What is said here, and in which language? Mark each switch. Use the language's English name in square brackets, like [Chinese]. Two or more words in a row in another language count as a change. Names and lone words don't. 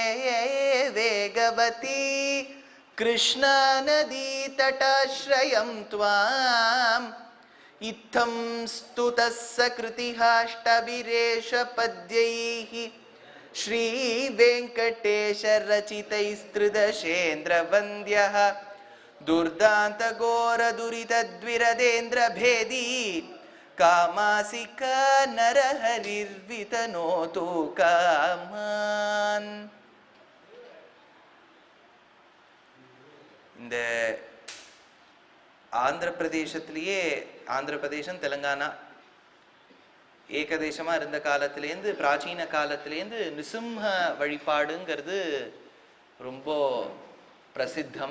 [Sanskrit] वेगवती कृष्णा नदी तटाश्रयं त्वाम् इत्थं स्तुतः सकृतिहाष्टभिरेष पद्यैः श्रीवेङ्कटेश रचितैस्त्रिदशेन्द्रवन्द्यः दुर्दान्त घोर दुरित द्विरदेन्द्र भेदी कामासिका नरहरिर्वितनोतु कामान्. [Tamil] இந்த ஆந்திர பிரதேசத்திலேயே, ஆந்திர பிரதேசம் தெலுங்கானா ஏகதேசமா இருந்த காலத்திலேருந்து பிராச்சீன காலத்திலேருந்து நிருசிம்ம வழிபாடுங்கிறது ரொம்ப பிரசித்தம்.